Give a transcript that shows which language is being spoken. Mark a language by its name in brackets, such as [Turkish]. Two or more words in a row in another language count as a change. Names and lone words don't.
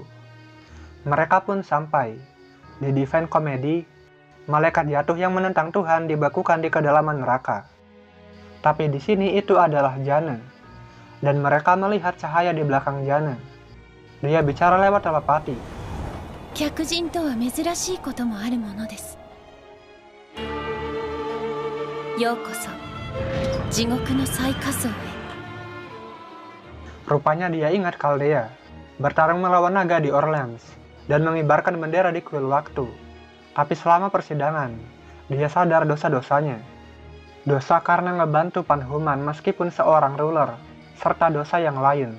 [Indonesian] Mereka pun sampai di Divine Comedy, malaikat jatuh yang menentang Tuhan dibakukan di kedalaman neraka. Tapi di sini itu adalah Jana, dan mereka melihat cahaya di belakang Jana. Dia bicara lewat telepati. [Japanese] 客人とは珍しいこともあるものです。ようこそ地獄の最下層へ。 [Indonesian] Rupanya dia ingat Chaldea, bertarung melawan naga di Orleans, dan mengibarkan bendera di kuil waktu. Tapi selama persidangan, dia sadar dosa-dosanya. Dosa karena ngebantu Panhuman meskipun seorang ruler, serta dosa yang lain.